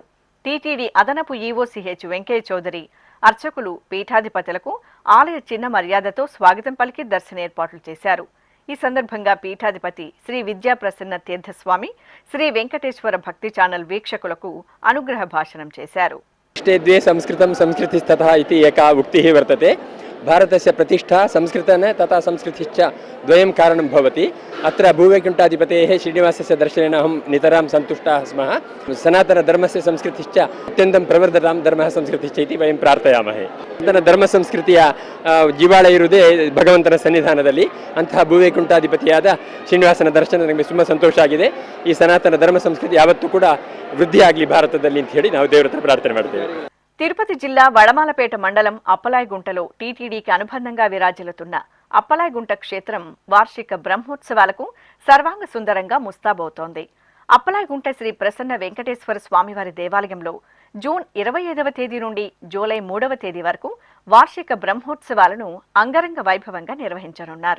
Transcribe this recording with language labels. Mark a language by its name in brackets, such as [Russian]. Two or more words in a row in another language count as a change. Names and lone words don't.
[Telugu] టీటీడీ అదనపు ఈవోసీహెచ్ వెంకయ్య చౌదరి అర్చకులు పీఠాధిపతులకు ఆలయ చిన్న మర్యాదతో స్వాగతం పలికి దర్శన ఏర్పాట్లు చేశారు. ఈ సందర్భంగా పీఠాధిపతి శ్రీ విద్యాప్రసన్న తీర్థస్వామి శ్రీ వెంకటేశ్వర భక్తి ఛానల్ వీక్షకులకు అనుగ్రహ భాషణం చేశారు. [Sanskrit] द्वे संस्कृतं संस्कृतिस्तथा इति एका उक्तिः वर्तते. भारतस्य प्रतिष्ठा संस्कृतेन तथा संस्कृतिश्च द्वयं कारणं भवति. अत्र भूवैकुण्ठाधिपतेः श्रीनिवासस्य दर्शनेन अहं नितरां सन्तुष्टाः स्मः. सनातनधर्मस्य संस्कृतिश्च अत्यन्तं प्रवर्धतां धर्मः संस्कृतिश्च इति वयं प्रार्थयामहे. [Kannada] ಧರ್ಮಸಂಸ್ಕೃತಿಯ ಜೀವಾಳ ಇರುವುದೇ ಭಗವಂತನ ಸನ್ನಿಧಾನದಲ್ಲಿ. ಅಂತಹ ಭೂವೈಕುಂಠಾಧಿಪತಿಯಾದ ಶ್ರೀನಿವಾಸನ ದರ್ಶನ ನಮಗೆ ತುಂಬ ಸಂತೋಷ ಆಗಿದೆ. ಈ ಸನಾತನ ಧರ್ಮ ಸಂಸ್ಕೃತಿ ಯಾವತ್ತೂ ಕೂಡ ವೃದ್ಧಿ ಆಗಲಿ ಭಾರತದಲ್ಲಿ ಅಂತ ಹೇಳಿ ನಾವು ದೇವರ ಹತ್ರ ಪ್ರಾರ್ಥನೆ ಮಾಡ್ತೇವೆ. [Telugu] తిరుపతి జిల్లా వడమాలపేట మండలం అప్పలాయగుంటలో టీటీడీకి అనుబంధంగా విరాజిల్లుతున్న అప్పలాయగుంట క్షేత్రం వార్షిక బ్రహ్మోత్సవాలకు సర్వాంగ సుందరంగా ముస్తాబవుతోంది. అప్పలాయగుంట శ్రీ ప్రసన్న వెంకటేశ్వర స్వామివారి దేవాలయంలో జూన్ 25వ తేదీ నుండి జూలై 3వ తేదీ వరకు వార్షిక బ్రహ్మోత్సవాలను అంగరంగ వైభవంగా నిర్వహించనున్నారు.